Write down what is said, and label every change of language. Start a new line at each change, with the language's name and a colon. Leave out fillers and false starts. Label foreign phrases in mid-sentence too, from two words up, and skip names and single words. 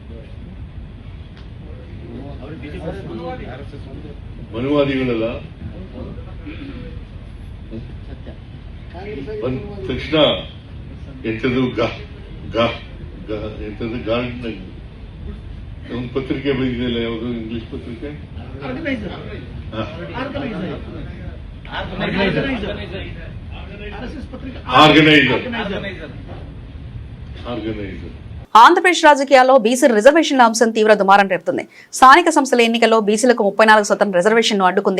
Kannada: ಮನುವಾದಿಗಳೆಲ್ಲ ಬಂದ ತಕ್ಷಣ ಎಂಥದ್ದು ಎಂಥದ್ದು ಗಾರ್ಡ್ ಒಂದು ಪತ್ರಿಕೆ ಬಂದಿದೆಯಲ್ಲ, ಯಾವುದು ಇಂಗ್ಲಿಷ್ ಪತ್ರಿಕೆ, ఆర్గనైజర్.
Telugu: ఆంధ్రప్రదేశ్ రాజకీయాల్లో బీసీ రిజర్వేషన్ల అంశం తీవ్ర దుమారం రేపుతుంది. స్థానిక సంస్థల ఎన్నికల్లో బీసీలకు 34% రిజర్వేషన్ను అడ్డుకుంది.